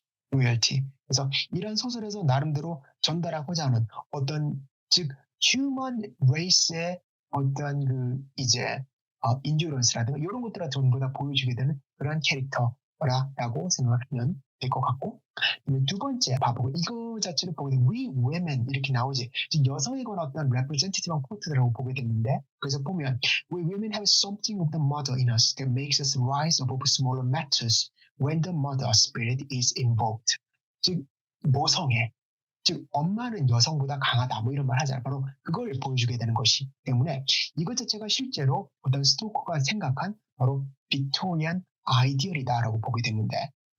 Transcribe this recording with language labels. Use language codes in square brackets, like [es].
[ko] 로열티, 그래서 이런 소설에서 나름대로 전달하고자 하는 어떤, 즉 휴먼 레이스의 어떤 이제 인듀런스라든가 이런 것들을 전부 다 보여주게 되는 그런 캐릭터라고 생각하면 될 것 같고, 두 번째 봐보고 이거 자체를 보게 되면 [en] we women [ko] 이렇게 나오지. 즉 여성에 관한 어떤 representative한 코트라고 보게 됐는데, 그래서 보면 [en] we women have something of the mother in us that makes us rise above smaller matters when the mother spirit is invoked. [ko] 즉 모성애, 즉 엄마는 여성보다 강하다 뭐 이런 말 하잖아요. 바로 그걸 보여주게 되는 것이기 때문에 이것 자체가 실제로 어떤 스토커가 생각한 바로 빅토리안 아이디얼이다라고 보게 되는데,